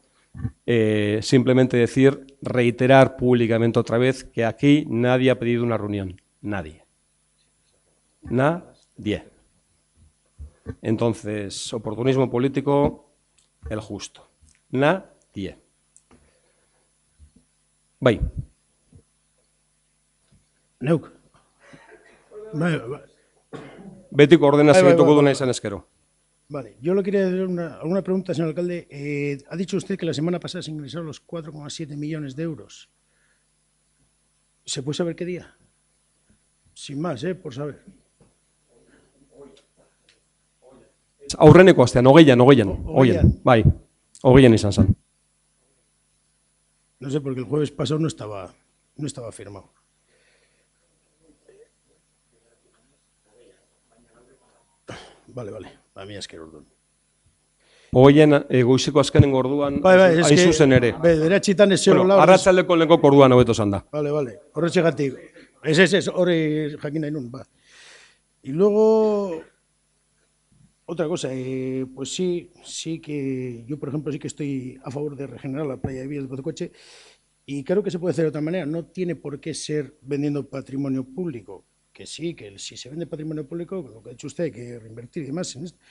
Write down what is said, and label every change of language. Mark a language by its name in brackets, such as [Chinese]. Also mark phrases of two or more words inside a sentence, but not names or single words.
[Spanish] Simplemente decir, reiterar públicamente otra vez que aquí nadie ha pedido una reunión. Nadie. Nadie. Entonces, oportunismo político, el justo. Nadie. [Basque] Bai. Neuk. Betiko ordena segituko du nahi zen eskero. [Spanish] Vale, yo le quería hacer alguna pregunta, señor alcalde. Ha dicho usted que la semana pasada se ingresaron los 4,7 millones de euros. ¿Se puede saber qué día? Sin más, por saber. [Basque] Aurreneko astean, hogeian. Bai, hogeian izan zen. [Spanish] No sé, porque el jueves pasado no estaba firmado. Vale. A mí es que ordun. [Basque] Hogeian goizeko azkenengo orduan, hain zuzen ere. Bederatzitan ez Bueno, arratsaldeko lehenko orduan hobeto zan da. Vale. Horretxegatik. Ez, hori jakin nahi nun, ba. [Spanish] Y luego, otra cosa, pues sí que yo, por ejemplo, sí que estoy a favor de regenerar la playa de Vías de Pozocoche y creo que se puede hacer de otra manera. No tiene por qué ser vendiendo patrimonio público, que sí, que si se vende patrimonio público, lo que ha dicho usted, hay que reinvertir y demás en esto.